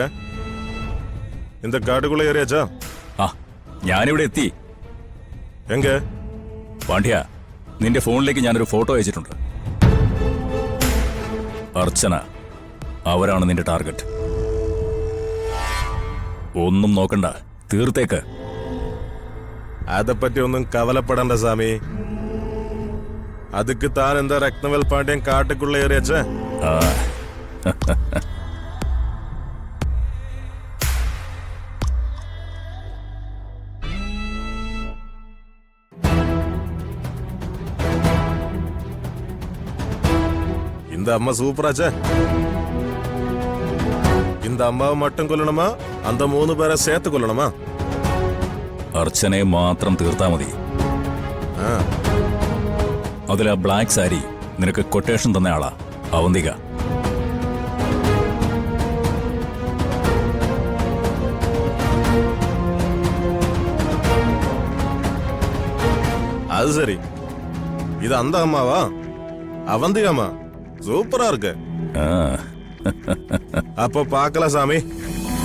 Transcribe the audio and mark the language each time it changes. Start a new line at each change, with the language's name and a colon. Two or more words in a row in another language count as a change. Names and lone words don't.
Tamil: இந்த காட்டுக்குள்ள ஏறியாச்சா?
Malayalam: ആ, ഞാനിവിടെ എത്തി.
Tamil: எங்க?
Malayalam: പാണ്ഡ്യ, നിന്റെ ഫോണിലേക്ക് ഞാനൊരു ഫോട്ടോ അയച്ചിട്ടുണ്ട്. അർച്ചന, അവരാണ് നിന്റെ ടാർഗറ്റ്. ഒന്നും നോക്കണ്ട, തീർത്തേക്ക്. അതെപ്പറ്റി ഒന്നും കവലപ്പെടണ്ട സ്വാമി.
Tamil: அதுக்கு தான் என்தா ரத்னவேல் பாண்டியன் காட்டுக்குள்ள ஏறியாச்சே? ആ இந்த அம்மா சூப்பராச்சே. இந்த அம்மாவை மட்டும் கொல்லணுமா, அந்த 3 பேரை சேர்த்து கொல்லணுமா?
Malayalam: അർച്ചനയെ മാത്രം തീർത്താ മതി. അതിലാ ബ്ലാക്ക് സാരി നിനക്ക് കൊട്ടേഷൻ തന്ന ആളാ, അവന്തിക.
Tamil: அது சரி, இது அந்த அம்மாவா? அவந்திகம்மா சூப்பரா இருக்கு. அப்போ பார்க்கலாம் சாமி.